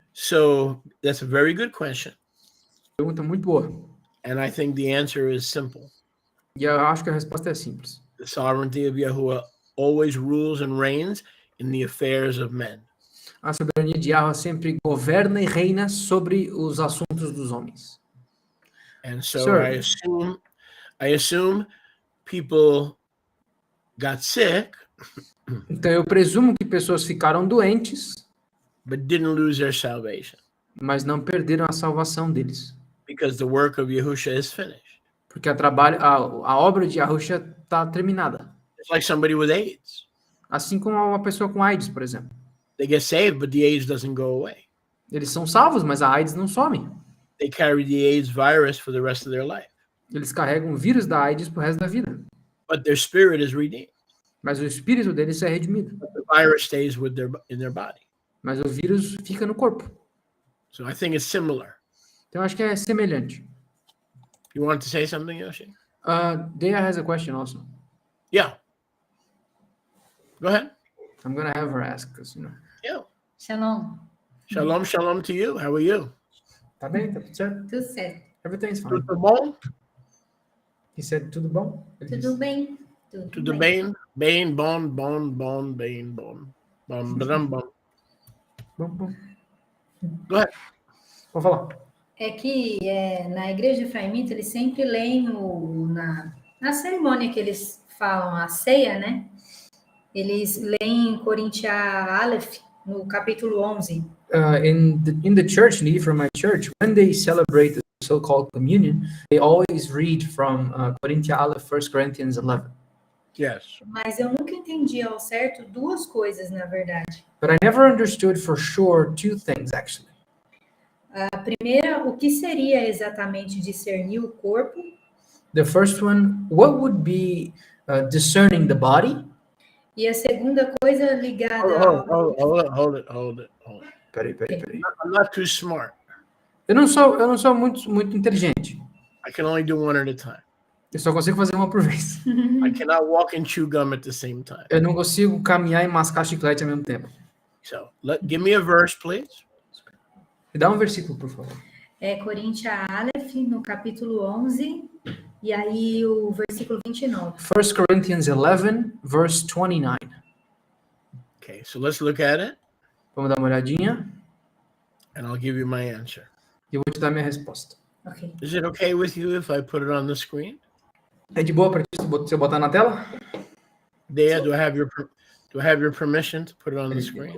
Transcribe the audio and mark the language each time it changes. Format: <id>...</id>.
<en>So that's a very good question.</en> <pt>Pergunta muito boa.</pt> <en>And I think the answer is simple.</en> <pt>E eu acho que a resposta é simples.</pt> <en>The sovereignty of Yahuwah always rules and reigns in the affairs of men.</en> <pt>A soberania de Yahweh sempre governa e reina sobre os assuntos dos homens.</pt> <en>And so Sure. I assume people got sick,</en> <pt>Então eu presumo que pessoas ficaram doentes,</pt> <en>but didn't lose their salvation</en> <pt>mas não perderam a salvação deles.</pt> <en>because the work of Yahusha is finished.</en> <pt>Porque a obra de Yahusha está terminada.</pt> <en>It's like somebody with AIDS.</en> <pt>Assim como uma pessoa com AIDS, por exemplo.</pt> <en>They get saved, but the AIDS doesn't go away.</en> <pt>Eles são salvos, mas a AIDS não some.</pt> <en>They carry the AIDS virus for the rest of their life.</en> <pt>Eles carregam o vírus da AIDS pro resto da vida.</pt> <en>But their spirit is redeemed.</en> <pt>Mas o espírito deles é redimido.</pt> <en>But the virus stays in their body.</en> <pt>Mas o vírus fica no corpo.</pt> <en>So I think it's similar.</en> <pt>Então acho que é semelhante.</pt> <en>You want to say something, Yoshi? Dea has a question also. Yeah. Go ahead. I'm gonna have her ask, because, you know. Yeah. Shalom. Shalom, shalom to you. How are you?</en> <pt>Tá bem, tá tudo certo? Tudo certo.</pt> <en>Everything's fine.</en> <pt>Tudo bom?</pt> <en>He said,</en> <pt>tudo bom? Ele Tudo disse. bem? Tudo bem? Bem, bom, bom, bom, bem, bom. Bom, bom, bom. Bom.</pt> <en>Go ahead.</en> <pt>Vou falar. É que na igreja Efraimita eles sempre leem na cerimônia que eles falam a ceia, né? Eles leem Corintia Aleph, no capítulo 11.</pt> <en>In the church, indeed, from my church, when they celebrate the so-called communion, they always read from Corintia Aleph, 1 Corinthians 11. Yes.</en> <pt>Mas eu nunca entendi ao certo duas coisas, na verdade.</pt> <en>But I never understood for sure two things, actually.</en> <pt>A primeira, o que seria exatamente discernir o corpo?</pt> <en>The first one, what would be discerning the body?</en> <pt>E a segunda coisa ligada</pt> <en>Hold it.</en> <pt>Peraí.</pt> <en>I'm not too smart.</en> <pt>Eu não sou muito inteligente.</pt> <en>I can only do one at a time.</en> <pt>Eu só consigo fazer uma por vez.</pt> <en>I cannot walk and chew gum at the same time.</en> <pt>Eu não consigo caminhar e mascar chiclete ao mesmo tempo.</pt> <en>So give me a verse, please.</en> <pt>Me dá um versículo, por favor. É Coríntia Aleph, no capítulo 11, e aí o versículo 29.</pt> <en>1 Corinthians 11, verse 29. Okay, so let's look at it,</en> <pt>Vamos dar uma olhadinha</pt> <en>and I'll give you my answer.</en> <pt>e eu vou te dar minha resposta. Ok.</pt> <en>Is it okay with you if I put it on the screen?</en> <pt>É de boa para ti se eu botar na tela?</pt> <en>Dea, do I have your permission to put it on the screen?</en>